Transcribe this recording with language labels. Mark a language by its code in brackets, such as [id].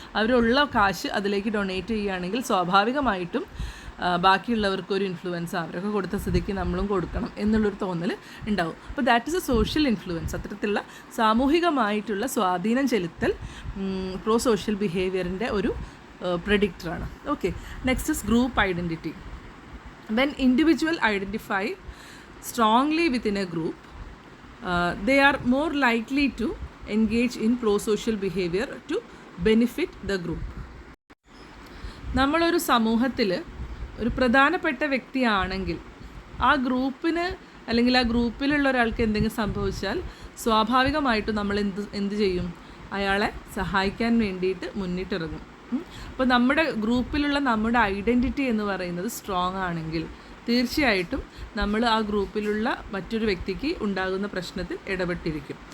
[ml] അവരുള്ള കാശ് അതിലേക്ക് ഡൊണേറ്റ് ചെയ്യുകയാണെങ്കിൽ സ്വാഭാവികമായിട്ടും ബാക്കിയുള്ളവർക്കൊരു ഇൻഫ്ലുവൻസ്, അവരൊക്കെ കൊടുത്ത സ്ഥിതിക്ക് നമ്മളും കൊടുക്കണം എന്നുള്ളൊരു തോന്നൽ ഉണ്ടാവും. അപ്പോൾ [en] That is a social influence. [ml] അത്തരത്തിലുള്ള സാമൂഹികമായിട്ടുള്ള സ്വാധീനം ചെലുത്തൽ പ്രോസോഷ്യൽ ബിഹേവിയറിൻ്റെ ഒരു പ്രഡിക്റ്ററാണ്. [en] Okay, next is group identity. When individual identify strongly within a group, they are more likely to engage in pro-social behavior to benefit the group. [ml] നമ്മളൊരു സമൂഹത്തിൽ ഒരു പ്രധാനപ്പെട്ട വ്യക്തിയാണെങ്കിൽ ആ ഗ്രൂപ്പിന് അല്ലെങ്കിൽ ആ ഗ്രൂപ്പിലുള്ള ഒരാൾക്ക് എന്തെങ്കിലും സംഭവിച്ചാൽ സ്വാഭാവികമായിട്ടും നമ്മൾ എന്ത് ചെയ്യും? അയാളെ സഹായിക്കാൻ വേണ്ടിയിട്ട് മുന്നിട്ടിറങ്ങും. അപ്പോൾ നമ്മുടെ ഗ്രൂപ്പിലുള്ള നമ്മുടെ ഐഡൻറ്റിറ്റി എന്ന് പറയുന്നത് സ്ട്രോങ് ആണെങ്കിൽ തീർച്ചയായിട്ടും നമ്മൾ ആ ഗ്രൂപ്പിലുള്ള മറ്റൊരു വ്യക്തിക്ക് ഉണ്ടാകുന്ന പ്രശ്നത്തിൽ ഇടപെട്ടിരിക്കും.